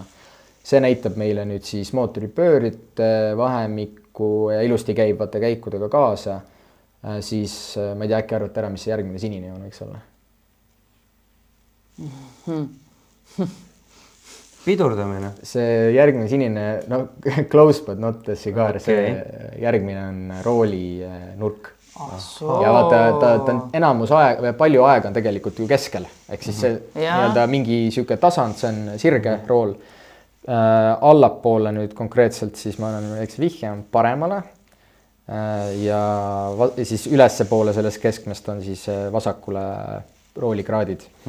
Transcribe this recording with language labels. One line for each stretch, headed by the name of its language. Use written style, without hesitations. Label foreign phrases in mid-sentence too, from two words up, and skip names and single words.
Estonian: See näitab meile nüüd siis mootori pööride vahemikku ja ilusti käibate käikudega kaasa, siis ma ei tea, äkki arvata ära, mis see järgmine sinine joon võiks olla. Pidurdamine. See järgmine sinine,
English: close but not a cigar,
Estonian: see järgmine on rooli nurk. Ja vaata, ta on enamus aeg, palju aega on tegelikult ju keskel, ehk siis see nii-öelda mingi siuke tasand, see on sirge rool. allapoole nüüd konkreetselt siis ma annan väikse vihje paremale ja siis ülespoole sellest keskmest on siis vasakule roolikraadid.